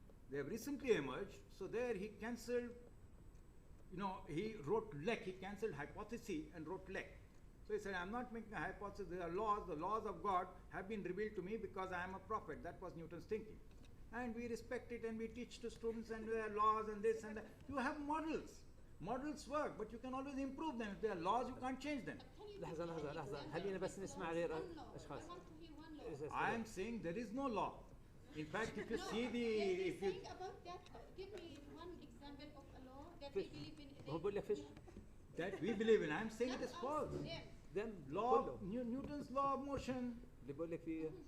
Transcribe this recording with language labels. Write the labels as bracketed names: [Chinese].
[English] They have recently emerged, so there he cancelled, he wrote lek, he cancelled hypothesis and wrote lek. So he said, I'm not making a hypothesis, there are laws, the laws of God have been revealed to me because I am a prophet. That was Newton's thinking. And we respect it and we teach to students and there are laws and this and that. You have models. Models work, but you can always improve them. If there are laws, you can't change them. [Arabic] لحظة خلينا بس نسمع غير أشخاص. [English] I am saying there is no law. In fact, if you see the, if you think about that, give me one example of a law that we believe in. [Arabic] هو بقول لك فيش. [English] that we believe in, I am saying it is false. Then Law, Newton's law of motion, [Arabic] اللي بقول لك فيه